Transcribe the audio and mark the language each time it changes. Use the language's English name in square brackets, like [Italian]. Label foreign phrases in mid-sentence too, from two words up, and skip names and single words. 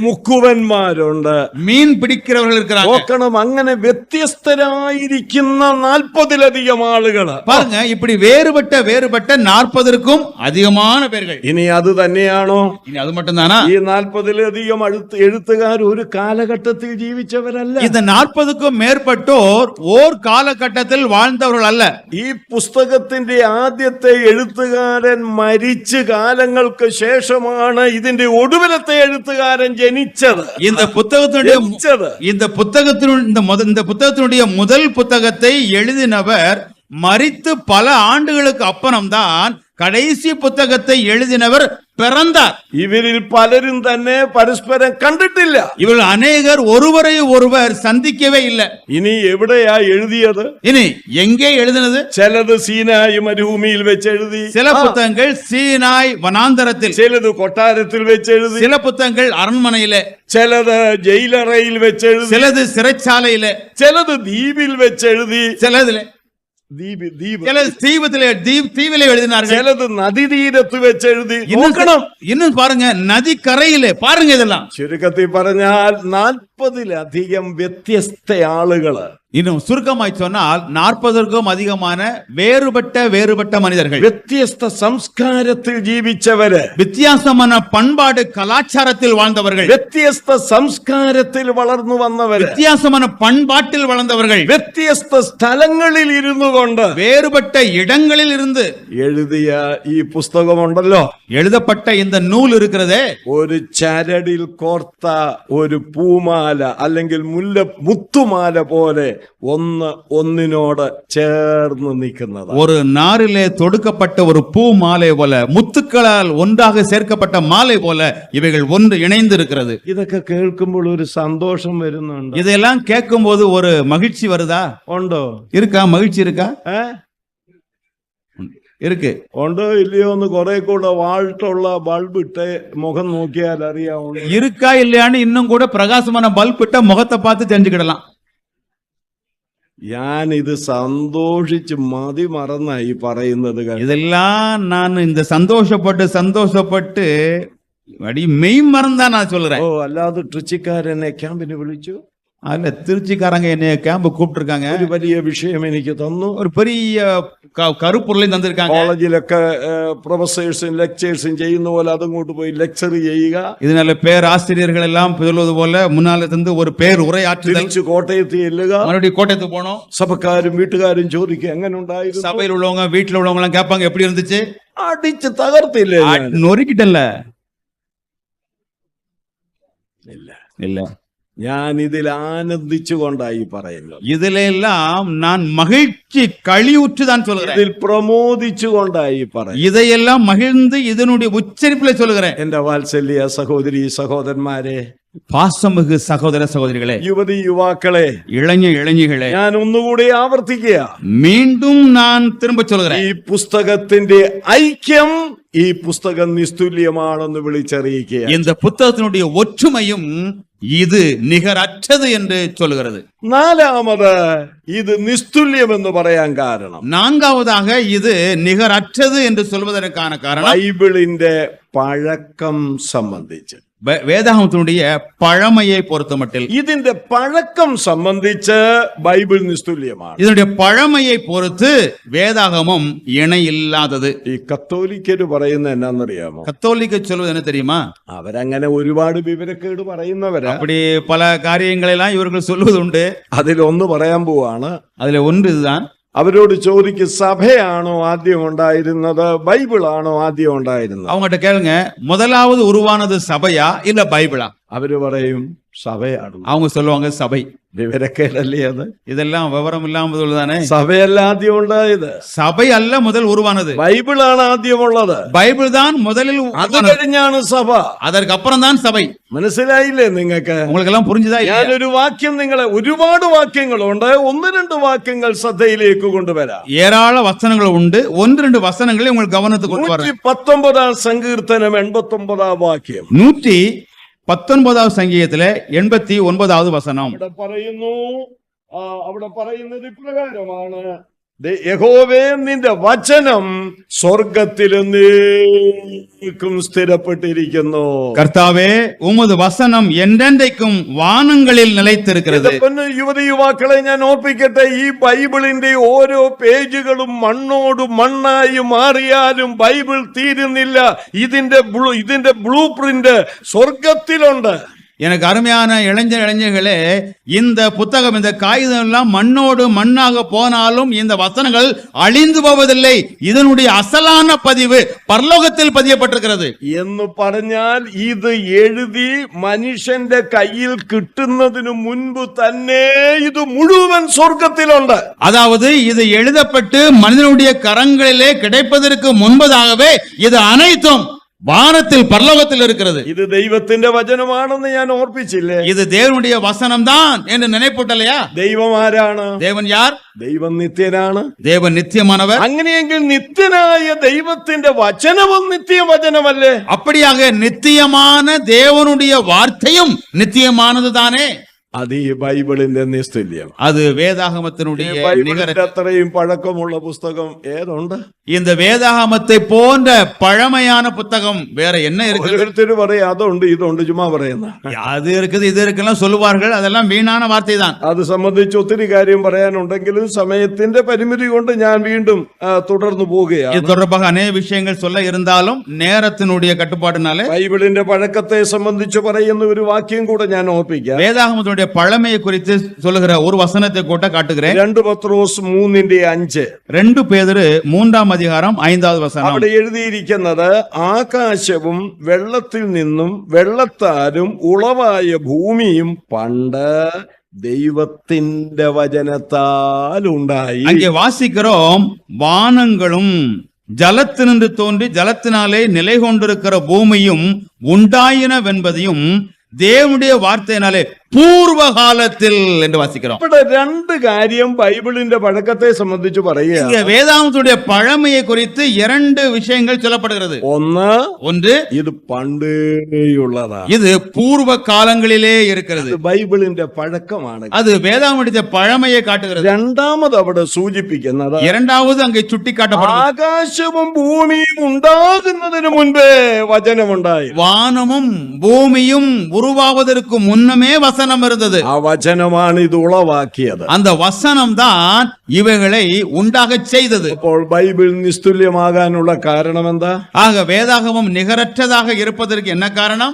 [Malayalam] മുക്കുവന്മാരുണ്ട്, [Tamil] மீன் பிடிக்கிறவர்கள் இருக்கிறாங்க. [Malayalam] നോക്കണം, അങ്ങനെ വ്യത്യസ്തരായിരിക്കുന്ന 40-ലധികം ആളുകള്. [Tamil] பாருங்க, இப்படி வேறுபட்ட 40க்கும் அதிகமான பேர்கள். [Malayalam] ഇനി അത് തന്നെയാണോ? [Tamil] இனி அது மட்டும் தானா? [Malayalam] ഈ 40-ലധികം എഴുത്തുകാർ ഒരു കാലഘട്ടത്തിൽ ജീവിച്ചവരല്ല. [Tamil] இந்த 40க்கும் மேற்பட்டோர் ஓர் காலகட்டத்தில் வாழ்ந்தவர்கள் அல்ல. [Malayalam] ഈ പുസ്തകത്തിന്റെ ആദ്യത്തെ എഴുത്തുകാരൻ മരിച്ച് കാലങ്ങൾക്ക് ശേഷമാണ് ഇതിന്റെ ഒടുവിലത്തെ എഴുത്തുകാരൻ ജനിച്ചത്. [Tamil] இந்த புத்தகத்தினுடைய முதல் புத்தகத்தை எழுதினவர் மரித்து பல ஆண்டுகளுக்கு அப்புறம்தான் கடைசி புத்தகத்தை எழுதினவர் பிறந்தார். [Malayalam] ഇവരിൽ പലരും തന്നെ പരസ്പരം കണ്ടിട്ടില്ല. [Tamil] இவர்கள் அநேகர் ஒருவரை ஒருவர் சந்திக்கவே இல்லை. [Malayalam] ഇനി എവിടെയാ എഴുതിയത്? [Tamil] இனி எங்கே எழுதினது? [Malayalam] ചിലത് സീനായി മരുഭൂമിയിൽ വെച്ച് എഴുതി, [Tamil] சில புத்தகங்கள் சீனாய் வனாந்தரத்தில், [Malayalam] ചിലത് കൊട്ടാരത്തിൽ വെച്ച് എഴുതി, [Tamil] சில புத்தகங்கள் அரண்மனையிலே, [Malayalam] ചിലത് ജയിലറയിൽ വെച്ച് എഴുതി, [Tamil] சிலது சிறைச்சாலையிலே, [Malayalam] ചിലത് ദ്വീപിൽ വെച്ച് എഴുതി, [Tamil] சிலதுல தீவிலே எழுதினார்கள், [Malayalam] ചിലത് നദീതീരത്ത് വെച്ച് എഴുതി. [Tamil] இன்னும் பாருங்க, நதி கரையிலே பாருங்க. இதெல்லாம் [Malayalam] ചുരുക്കത്തിൽ പറഞ്ഞാൽ 40-ലധികം വ്യത്യസ്ത ആളുകള് [Tamil] இன்னும் சுருக்கமாய் சொன்னால் 40க்கும் அதிகமான வேறுபட்ட மனிதர்கள், [Malayalam] വ്യത്യസ്ത സംസ്കാരത്തിൽ ജീവിച്ചവര്, [Tamil] வித்தியாசமான பண்பாடு கலாச்சாரத்தில் வாழ்ந்தவர்கள், [Malayalam] വ്യത്യസ്ത സംസ്കാരത്തിൽ വളർന്നു വന്നവര്, [Tamil] வித்தியாசமான பண்பாட்டில் வளர்ந்தவர்கள், [Malayalam] വ്യത്യസ്ത സ്ഥലങ്ങളിൽ ഇരുന്നു കൊണ്ട് [Tamil] வேறுபட்ட இடங்களில் இருந்து [Malayalam] എഴുതിയ ഈ പുസ്തകമുണ്ടല്ലോ, [Tamil] எழுதப்பட்ட இந்த நூல் இருக்கிறதே, [Malayalam] ഒരു ചരടിൽ കോർത്ത ഒരു പൂമാല അല്ലെങ്കിൽ മുത്തുമാല പോലെ ഒന്നിനോട് ചേർന്ന് നിൽക്കുന്നത്. [Tamil] ஒரு நாரிலே தொடுக்கப்பட்ட ஒரு பூ மாலை போல, முத்துக்களால் ஒன்றாக சேர்க்கப்பட்ட மாலை போல இவைகள் ஒன்று இணைந்து இருக்கிறது. [Malayalam] ഇതൊക്കെ കേൾക്കുമ്പോൾ ഒരു സന്തോഷം വരുന്നുണ്ട്. [Tamil] இதெல்லாம் கேட்கும் போது ஒரு மகிழ்ச்சி வருதா? [Malayalam] ഉണ്ടോ? [Tamil] இருக்கா? மகிழ்ச்சி இருக்கா? இருக்கு. [Malayalam] ഉണ്ടോ ഇല്ലയോ എന്ന് കുറെ കൂടെ വാൾട്ടുള്ള ബൾബ് ഇട്ട് മുഖം നോക്കിയാൽ അറിയാവുന്നു. [Tamil] இருக்கா இல்லையான்னு இன்னும் கூட பிரகாசமான பல்ப் இட்ட முகத்தை பார்த்து தெரிஞ்சுக்கிடலாம். [Malayalam] ഞാൻ ഇത് സന്തോഷിച്ച് മതി മറന്നായി പറയുന്നത്. [Tamil] இதெல்லாம் நான் இந்த சந்தோஷப்பட்டு அடி மெய் மறந்தா நான் சொல்றேன். [Malayalam] അല്ലാതെ ട്രിച്ചിക്കാരനെ ക്യാമ്പിന് വിളിച്ചു. [Tamil] அதுல திருச்சிக்காரங்க என்னைய கேம்ப் கூப்பிட்டு இருக்காங்க. [Malayalam] ഒരു വലിയ വിഷയം എനിക്ക് തന്നു. [Tamil] ஒரு பெரிய கருப்பொருளையும் தந்திருக்காங்க. [Malayalam] കോളേജിലൊക്കെ പ്രൊഫസേഴ്സും ലെക്ചേഴ്സും ചെയ്യുന്ന പോലെ അതങ്ങോട്ട് പോയി ലെക്ചർ ചെയ്യുക. [Tamil] இதனால பேராசிரியர்கள் எல்லாம் சொல்வது போல முன்னால இருந்து ஒரு பேர் உரையாற்றுதல். [Malayalam] തിരിച്ചു കോട്ടയത്ത് ചെല്ലുക. [Tamil] மறுபடியும் கோட்டைக்கு போனோம். [Malayalam] സഭക്കാരും വീട്ടുകാരും ചോദിക്കുക എങ്ങനെ ഉണ്ടായിരുന്നു. [Tamil] சபையில் உள்ளவங்க வீட்டுல உள்ளவங்க எல்லாம் கேட்பாங்க எப்படி இருந்துச்சு. [Malayalam] അടിച്ച് തകർത്തില്ലേ? [Tamil] நொறுக்கிட்டல இல்ல. [Malayalam] ഞാൻ ഇതിൽ ആനന്ദിച്ചു കൊണ്ടായി പറയുന്നത്. [Tamil] இதிலெல்லாம் நான் மகிழ்ச்சி களியுற்று தான் சொல்கிறேன். [Malayalam] ഇതിൽ പ്രമോദിച്ചു കൊണ്ടായി പറയുന്നത്. [Tamil] இதையெல்லாம் மகிழ்ந்து இதனுடைய உச்சரிப்பிலே சொல்கிறேன். [Malayalam] എന്റെ വാത്സല്യ സഹോദരി സഹോദരന്മാരെ, [Tamil] பாசமிகு சகோதர சகோதரிகளே, [Malayalam] യുവതി യുവാക്കളെ, [Tamil] இளைஞர்களே, [Malayalam] ഞാൻ ഒന്നുകൂടി ആവർത്തിക്കുക. [Tamil] மீண்டும் நான் திரும்ப சொல்கிறேன். [Malayalam] ഈ പുസ്തകത്തിന്റെ ഐക്യം ഈ പുസ്തകം നിസ്തുല്യമാണെന്ന് വിളിച്ചറിയിക്കുക. [Tamil] இந்த புத்தகத்தினுடைய ஒற்றுமையும் இது நிகரற்றது என்று சொல்கிறது. [Malayalam] നാലാമത് ഇത് നിസ്തുല്യം എന്ന് പറയാൻ കാരണം, [Tamil] நான்காவதாக இது நிகரற்றது என்று சொல்வதற்கான காரணம் [Malayalam] ബൈബിളിന്റെ പഴക്കം സംബന്ധിച്ച്, [Tamil] வேதாகமத்தினுடைய பழமையை பொறுத்தமட்டில் [Malayalam] ഇതിന്റെ പഴക്കം സംബന്ധിച്ച് ബൈബിൾ നിസ്തുല്യമാണ്. [Tamil] இதனுடைய பழமையை பொறுத்து வேதாகமம் இணை இல்லாதது. [Malayalam] ഈ കത്തോലിക്കര് പറയുന്ന എന്നാന്നറിയാമോ? [Tamil] கத்தோலிக்க சொல்வது என்ன தெரியுமா? [Malayalam] അവരങ്ങനെ ഒരുപാട് വിവരക്കേട് പറയുന്നവരാ. [Tamil] அப்படி பல காரியங்களை எல்லாம் இவர்கள் சொல்வது உண்டு. [Malayalam] അതിലൊന്ന് പറയാൻ പോവാണ്. [Tamil] அதுல ஒன்று இதுதான். [Malayalam] അവരോട് ചോദിക്കും, സഭയാണോ ആദ്യം ഉണ്ടായിരുന്നത്, ബൈബിളാണോ ആദ്യം ഉണ്ടായിരുന്നത്? [Tamil] அவங்ககிட்ட கேளுங்க, முதலாவது உருவானது சபையா இல்ல பைபிளா? [Malayalam] അവര് പറയും സഭയാണ്. [Tamil] அவங்க சொல்லுவாங்க சபை. [Malayalam] വിവരക്കേടല്ലേ അത്? [Tamil] இதெல்லாம் விவரம் இல்லாமல் தானே. [Malayalam] സഭയല്ല ആദ്യം ഉണ്ടായത്, [Tamil] சபை அல்ல முதல் உருவானது, [Malayalam] ബൈബിളാണ് ആദ്യമുള്ളത്. [Tamil] பைபிள் தான் முதலில் [Malayalam] അത് കഴിഞ്ഞാണ് സഭ. [Tamil] அதற்கு அப்புறம் தான் சபை. [Malayalam] മനസ്സിലായില്ലേ നിങ്ങൾക്ക്? [Tamil] உங்களுக்கு எல்லாம் புரிஞ்சுதா? [Malayalam] ഞാനൊരു വാക്യം, നിങ്ങളെ ഒരുപാട് വാക്യങ്ങളുണ്ട്, ഒന്ന് രണ്ട് വാക്യങ്ങൾ ശ്രദ്ധയിലേക്ക് കൊണ്ടുവരാം. [Tamil] ஏராள வசனங்கள் உண்டு. ஒன்று ரெண்டு வசனங்களை உங்கள் கவனத்துக்கு கொண்டு வரேன். [Malayalam] 119 സങ്കീർത്തനം 89 വാക്യം. 119 സങ്കീർത്തനത്തിലെ 89வது വസനം. അവിടെ പറയുന്നത് ഇപ്രകാരമാണ്: യഹോവേ, നിന്റെ വചനം സ്വർഗത്തിലെന്നേക്കും സ്ഥിരപ്പെട്ടിരിക്കുന്നു. കർത്താവേ, [Tamil] உமது வசனம் என்றென்றைக்கும் [Malayalam] വാനങ്ങളിൽ നിലനിൽക്കുന്നത്. യുവതി യുവാക്കളെ, ഞാൻ ഓർപ്പിക്കട്ടെ, ഈ ബൈബിളിന്റെ ഓരോ പേജുകളും മണ്ണോട് മണ്ണായി മാറിയാലും ബൈബിൾ തീരുന്നില്ല. ഇതിന്റെ ബ്ലൂ പ്രിന്റ് സ്വർഗത്തിലുണ്ട്. [Tamil] எனக்கு அருமையான இளைஞர்களே, இந்த புத்தகம், இந்த காகிதம் எல்லாம் மண்ணோடு மண்ணாக போனாலும் இந்த வசனங்கள் அழிந்து போவதில்லை. இதனுடைய அசலான பதிவு பரலோகத்தில் பதியப்பட்டிருக்கிறது [Malayalam] എന്ന് പറഞ്ഞാൽ ഇത് എഴുതി മനുഷ്യന്റെ കയ്യിൽ കിട്ടുന്നതിന് മുൻപ് തന്നെ ഇത് മുഴുവൻ സ്വർഗത്തിലുണ്ട്. [Tamil] அதாவது இது எழுதப்பட்டு மனிதனுடைய கரங்களிலே கிடைப்பதற்கு முன்பதாகவே இது அனைத்தும் வானத்தில் பரலோகத்தில் இருக்கிறது. [Malayalam] இது ദൈവത്തിന്റെ വചനമാണെന്ന് ഞാൻ ഓർപ്പിച്ചില്ലേ? [Tamil] இது தேவனுடைய வசனம் தான் என்று நினைப்பட்டலையா? [Malayalam] ദൈവം ആരാണ്? [Tamil] தேவன் யார்? [Malayalam] ദൈവം നിത്യനാണ്. [Tamil] தேவன் நித்தியமானவர். [Malayalam] അങ്ങനെയെങ്കിൽ നിത്യനായ ദൈവത്തിന്റെ വചനവും നിത്യവചനമല്ലേ? [Tamil] அப்படியாக நித்தியமான தேவனுடைய வார்த்தையும் நித்தியமானது தானே. [Malayalam] അത് ഈ ബൈബിളിന്റെ നിസ്തുല്യം. [Tamil] அது வேதாகமத்தினுடைய [Malayalam] ബൈബിളിന്റെ [Tamil] நிகர. [Malayalam] അത്രയും പഴക്കമുള്ള പുസ്തകം ഏതുണ്ട്? [Tamil] இந்த வேதாகமத்தை போன்ற பழமையான புத்தகம் வேற என்ன இருக்கு? [Malayalam] ഓരോരുത്തർ പറയും അതുണ്ട് ഇതുണ്ട്, ചുമ്മാ പറയുന്ന. [Tamil] அது இருக்குது இது இருக்குலாம் சொல்லுவார்கள், அதெல்லாம் வீணான வார்த்தை தான். [Malayalam] അത് സംബന്ധിച്ച് ഒത്തിരി കാര്യം പറയാനുണ്ടെങ്കിലും സമയത്തിന്റെ പരിമിതി കൊണ്ട് ഞാൻ വീണ്ടും തുടർന്നു [Tamil] இது [Malayalam] പോവുകയാണ്. [Tamil] தொடர்பாக அநேக விஷயங்கள் சொல்ல இருந்தாலும் நேரத்தினுடைய கட்டுப்பாடுனால [Malayalam] ബൈബിളിന്റെ പഴക്കത്തെ സംബന്ധിച്ച് പറയുന്ന ഒരു വാക്യം കൂടെ ഞാൻ ഓർപ്പിക്കാം. [Tamil] வேதாகமத்தினுடைய பழமையை குறித்து சொல்லுகிற ஒரு வசனத்தை கூட காட்டுகிறேன். [Malayalam] 2 പത്രോസ് 3:5. [Tamil] 2 பேதுரு 3ஆம் அதிகாரம் 5வது வசனம். [Malayalam] അവിടെ എഴുതിയിരിക്കുന്നത് ആകാശവും വെള്ളത്തിൽ നിന്നും വെള്ളത്താലും ഉളവായ ഭൂമിയും പണ്ട് ദൈവത്തിന്റെ വചനത്താൽ ഉണ്ടായി. [Tamil] அங்கே வாசிக்கிறோம், வானங்களும் ஜலத்தினின்று தோன்றி ஜலத்தினாலே நிலை கொண்டிருக்கிற பூமியும் உண்டாயினவென்பதையும் தேவனுடைய வார்த்தையினாலே பூர்வ காலத்தில் என்று வாசிக்கிறோம். [Malayalam] ഇവിടെ 2 കാര്യം ബൈബിളിന്റെ പഴക്കത്തെ സംബന്ധിച്ച് പറയുക. [Tamil] இங்க வேதாகமத்துடைய பழமையை குறித்து 2 விஷயங்கள் சொல்லப்படுகிறது. ஒன்று, [Malayalam] ഇത് പണ്ടേയുള്ളതാണ്. [Tamil] இது பூர்வ காலங்களிலே இருக்கிறது. [Malayalam] ബൈബിളിന്റെ പഴക്കമാണ്. [Tamil] அது வேதாகமத்துடைய பழமையை காட்டுகிறது. [Malayalam] രണ്ടാമത് അവിടെ സൂചിപ്പിക്കുന്നത് [Tamil] இரண்டாவது அங்கே சுட்டிக்காட்டப்படுகிறது, [Malayalam] ആകാശവും ഭൂമിയും ഉണ്ടാകുന്നതിന് മുൻപേ വചനമുണ്ടായി. [Tamil] வானமும் பூமியும் உருவாவதற்கு முன்னமே வசனம் இருந்தது. [Malayalam] ആ വചനമാണ് ഇത് ഉളവാക്കിയത്. [Tamil] அந்த வசனம் தான் இவைகளை உண்டாக செய்தது. [Malayalam] അപ്പോൾ ബൈബിൾ നിസ്തുല്യമാകാനുള്ള കാരണം എന്താ? [Tamil] ஆக வேதாகமம் நிகரற்றதாக இருப்பதற்கு என்ன காரணம்?